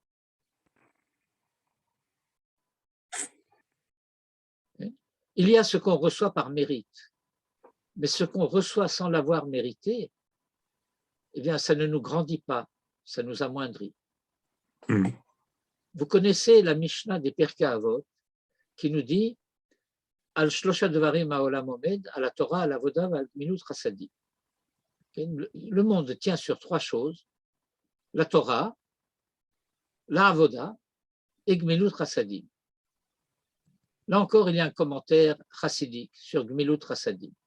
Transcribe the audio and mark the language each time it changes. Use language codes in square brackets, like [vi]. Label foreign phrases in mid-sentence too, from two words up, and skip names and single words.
[fr] Il y a ce qu'on reçoit par mérite, mais ce qu'on reçoit sans l'avoir mérité, eh bien, ça ne nous grandit pas, ça nous amoindrit. Vous connaissez la Mishnah des Pirkei Avot qui nous dit [he] על שלושה דברים העולם עומד, [fr] à la Torah, à la Avoda, à [he] גמילות חסדים. [fr] Le monde tient sur trois choses, la Torah, la Avoda et [he] גמילות חסדים. [fr] Là encore, il y a un commentaire chassidique sur [he] גמילות חסדים.